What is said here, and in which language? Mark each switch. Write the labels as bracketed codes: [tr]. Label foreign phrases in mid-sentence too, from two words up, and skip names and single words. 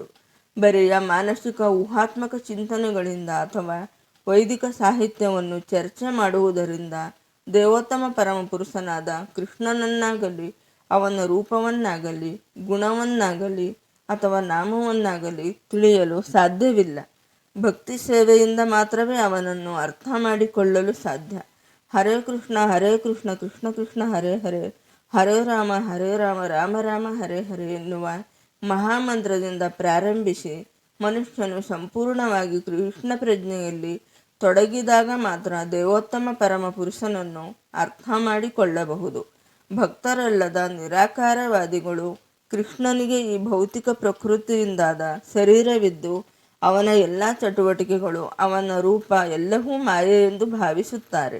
[kn] ಬರೆಯ ಮಾನಸಿಕ ಊಹಾತ್ಮಕ ಚಿಂತನೆಗಳಿಂದ ಅಥವಾ ವೈದಿಕ ಸಾಹಿತ್ಯವನ್ನು ಚರ್ಚೆ ಮಾಡುವುದರಿಂದ ದೇವೋತ್ತಮ ಪರಮಪುರುಷನಾದ ಕೃಷ್ಣನನ್ನಾಗಲಿ ಅವನ ರೂಪವನ್ನಾಗಲಿ ಗುಣವನ್ನಾಗಲಿ ಅಥವಾ ನಾಮವನ್ನಾಗಲಿ ತಿಳಿಯಲು ಸಾಧ್ಯವಿಲ್ಲ. ಭಕ್ತಿ ಸೇವೆಯಿಂದ ಮಾತ್ರವೇ ಅವನನ್ನು ಅರ್ಥ ಮಾಡಿಕೊಳ್ಳಲು ಸಾಧ್ಯ. ಹರೇ ಕೃಷ್ಣ ಕೃಷ್ಣ ಕೃಷ್ಣ ಹರೇ ಹರೇ, ಹರೇ ರಾಮ ರಾಮ ರಾಮ ಹರೇ ಹರೇ ಎನ್ನುವ ಮಹಾಮಂತ್ರದಿಂದ ಪ್ರಾರಂಭಿಸಿ ಮನುಷ್ಯನು ಸಂಪೂರ್ಣವಾಗಿ ಕೃಷ್ಣ ಪ್ರಜ್ಞೆಯಲ್ಲಿ ತೊಡಗಿದಾಗ ಮಾತ್ರ ದೇವೋತ್ತಮ ಪರಮ ಪುರುಷನನ್ನು ಅರ್ಥ ಮಾಡಿಕೊಳ್ಳಬಹುದು. ಭಕ್ತರಲ್ಲದ ನಿರಾಕಾರವಾದಿಗಳು ಕೃಷ್ಣನಿಗೆ ಈ ಭೌತಿಕ ಪ್ರಕೃತಿಯಿಂದಾದ ಶರೀರವಿದ್ದು ಅವನ ಎಲ್ಲ ಚಟುವಟಿಕೆಗಳು ಅವನ ರೂಪ ಎಲ್ಲವೂ ಮಾಯೆ ಎಂದು ಭಾವಿಸುತ್ತಾರೆ.